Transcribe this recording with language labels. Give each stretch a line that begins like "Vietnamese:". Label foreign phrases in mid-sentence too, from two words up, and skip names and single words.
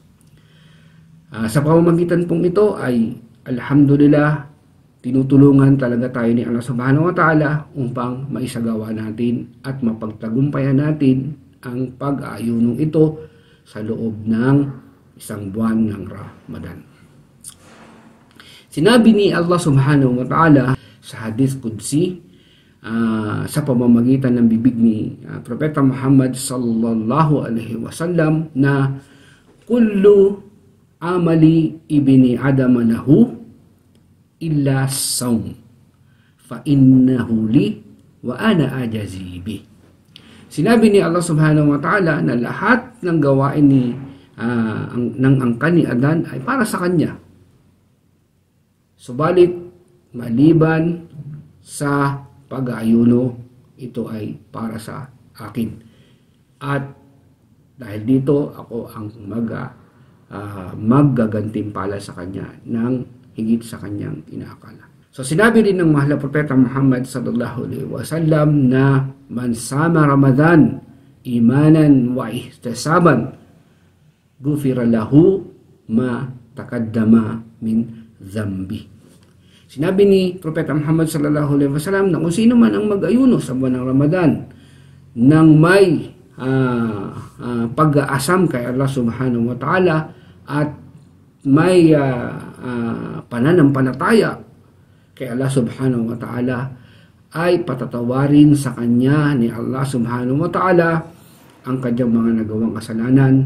Filipino: Sa pamamagitan pong ito ay alhamdulillah, tinutulungan talaga tayo ni
Arabic: الله سبحانه وتعالى
Filipino: upang maisagawa natin at mapagtagumpayan natin ang pag-aayunong ito sa loob ng isang buwan ng Ramadan. Sinabi ni
Arabic: الله سبحانه وتعالى
Filipino: sa
Arabic: حديث قدسي
Filipino: sa pamamagitan ng bibig ni Propeta Muhammad
Arabic: صلى الله عليه وسلم
Filipino: na
Arabic: كل عمل ابن آدم له إلا الصوم فإنه لي وأنا أجزي به.
Filipino: Sinabi ni
Arabic: الله سبحانه وتعالى
Filipino: na lahat ng gawain ng angkan ni Adan ay para sa kanya. Subalit, maliban sa pag-aayuno, ito ay para sa akin. At dahil dito, ako ang maggagantimpala sa kanya ng higit sa kanyang inaakala. So sinabi din ng mahal na Propeta Muhammad
Arabic: صلى الله عليه وسلم
Filipino: na
Arabic: من صام رمضان إيمانا واحتسابا غفر له ما تقدم من ذنبه.
Filipino: Sinabi ni Propeta Muhammad
Arabic: صلى الله عليه وسلم
Filipino: na kung sino man ang mag-ayuno sa buwan ng Ramadan nang may pag-aasam kay
Arabic: الله سبحانه وتعالى
Filipino: at may pananampalataya kay
Arabic: الله سبحانه وتعالى,
Filipino: ay patatawarin sa kanya ni
Arabic: الله سبحانه وتعالى
Filipino: ang kanyang mga nagawang kasalanan.